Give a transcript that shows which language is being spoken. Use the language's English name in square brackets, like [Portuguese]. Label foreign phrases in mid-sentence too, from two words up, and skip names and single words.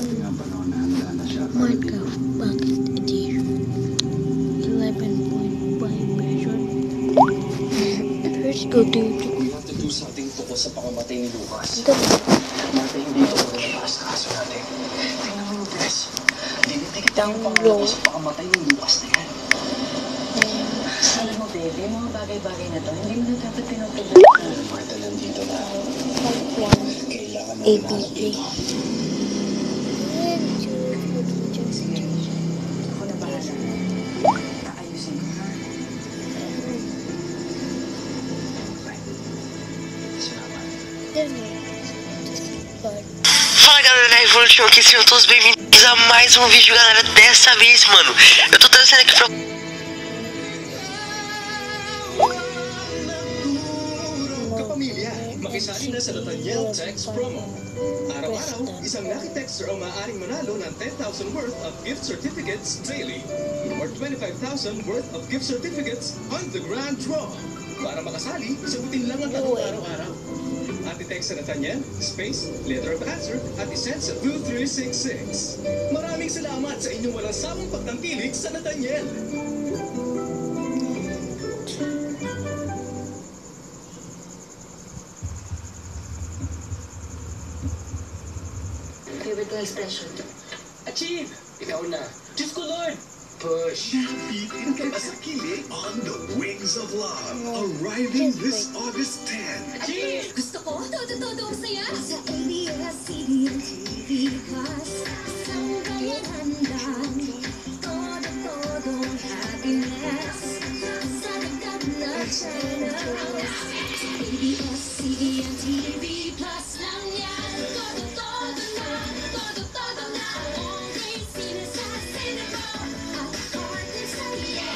[English] Minecraft Pocket Edition 11.5 version. First, go to YouTube. We have to do something [Filipino] tungkol sa pakamatay ni Lucas. Ito. Natin hindi ito pagkakaas na kaso natin. Tingnan mo yung dress. Dinitikit yung pangalan ko sa pakamatay ni Lucas na yan. Alam mo, baby, mga bagay-bagay na to, hindi mo na dapat pinagpagdala. Marta, nandito na. Kailangan na APK. Sige, ako na bahala. Kaayusin ko, ha? Salamat. [Portuguese] Fala galera da Revolution, aqui sejam todos bem-vindos a mais um vídeo, galera. Dessa vez, mano, eu tô trazendo aqui pra... [Filipino] Kapamilya, makisali na sa Nathaniel Text Promo. Araw-araw, isang [English] lucky texter [Filipino] ang maaaring manalo ng [English] 10,000 worth of gift certificates daily or 25,000 worth of gift certificates on the grand draw. [Filipino] Para makasali, sagutin lang ang tanong araw-araw. At i-text sa Nathaniel, [English] space, letter of answer, [Filipino] at isend sa 2366. Maraming salamat sa inyong walang sawang pagtangkilik sa Nathaniel. Favorite kong expression. Achieve! Ikaw na. Diyos ko, Lord! Push! Napitin ka sa kilig [English] on the wings of love. Arriving this August 10. [Filipino] Achieve! Gusto ko, todo-todo ang saya. Sa ABS-CBN TV Plus, isang kailangan, todo-todong happiness. Sa dagdag na channel, sa ABS-CBN TV Plus lang yan. Todo-todo na, todo-todo na. Okay, sine sa cinema, at partner sa EA.